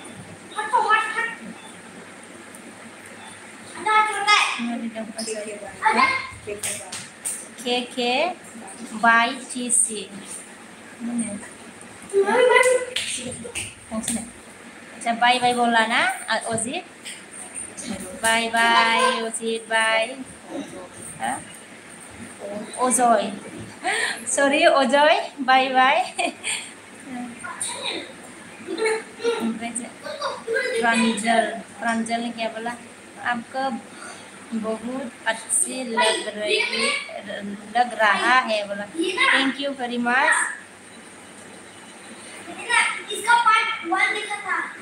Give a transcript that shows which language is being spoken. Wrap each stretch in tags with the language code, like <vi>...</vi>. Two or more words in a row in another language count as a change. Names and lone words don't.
<hi>के बाई TC अच्छा</hi> <en>bye bye</en> <hi>बोला ना अजीत</hi> <en>bye bye</en> <hi>अजीत बाय Ojoy.</hi> <en>Sorry Ojoy, bye bye.</en> <hi>प्रांजल, प्रांजल ने क्या बोला? आपका बहुत अच्छी लग रहा है बोला।</hi> <en>thank you very much.</en> <hi>इसका पार्ट 1 देखा था।</hi>